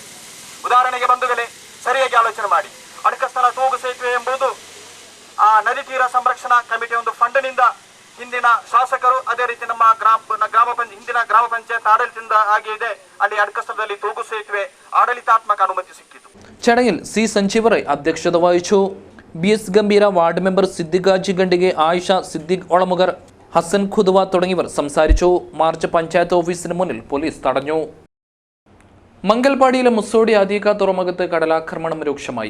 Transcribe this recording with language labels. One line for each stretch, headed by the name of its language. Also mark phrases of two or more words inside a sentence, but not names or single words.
Kannada: ಉದಾಹರಣೆಗೆ ಬಂಧುಗಳೇ, ಸರಿಯಾಗಿ ಆಲೋಚನೆ ಮಾಡಿ. ಅಡಕಸ್ಥಳ ತೂಗು ಸೇತುವೆ ಎಂಬುದು ಆ ನದಿ ತೀರ ಸಂರಕ್ಷಣಾ ಕಮಿಟಿ ಒಂದು ಫಂಡ್ನಿಂದ ಹಿಂದಿನ ಶಾಸಕರು, ಅದೇ ರೀತಿ ನಮ್ಮ ಹಿಂದಿನ ಗ್ರಾಮ ಪಂಚಾಯತ್ ಆಡಳಿತದಿಂದ ಆಗಿದೆ. ಅಲ್ಲಿ ಅಡಕಸ್ಥಳದಲ್ಲಿ ತೂಗು ಸೇತುವೆ ಆಡಳಿತಾತ್ಮಕ ಅನುಮತಿ ಸಿಕ್ಕಿತು.
Malayalam: ചടങ്ങിൽ C സഞ്ജീവ് റൈ അധ്യക്ഷത വഹിച്ചു. BS ഗംഭീര, വാർഡ് മെമ്പർ സിദ്ദിഖ് ഹാജി ഗണ്ടിഗെ, ആയിഷ, സിദ്ദിഖ് ഒളമുഗർ, ഹസൻ ഖുദ്വ തുടങ്ങിയവർ സംസാരിച്ചു. മാർച്ച് പഞ്ചായത്ത് ഓഫീസിന് മുന്നിൽ പോലീസ് തടഞ്ഞു. മംഗൽപാടിയിലെ മുസോഡി അദീഖ തുറമുഖത്ത് കടലാക്രമണം രൂക്ഷമായി.